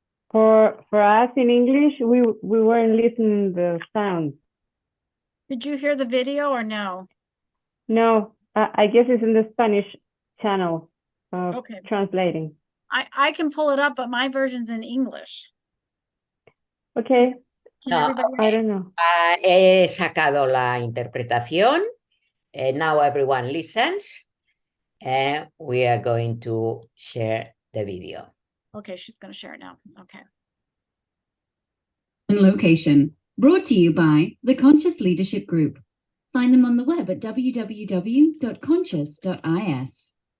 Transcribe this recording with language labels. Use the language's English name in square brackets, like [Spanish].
[English] For us in English, we weren't listening the sound. Did you hear the video or no? No, I guess it's in the Spanish channel of Okay. translating. I can pull it up, but my version's in English. Okay, Can No, everybody? I don't know. [Spanish] He sacado la interpretación. [English] Now everyone listens. And we are going to share the video. Okay, she's going to share it now. Okay. And location, brought to you by the Conscious Leadership Group. Find them on the web at www.conscious.is.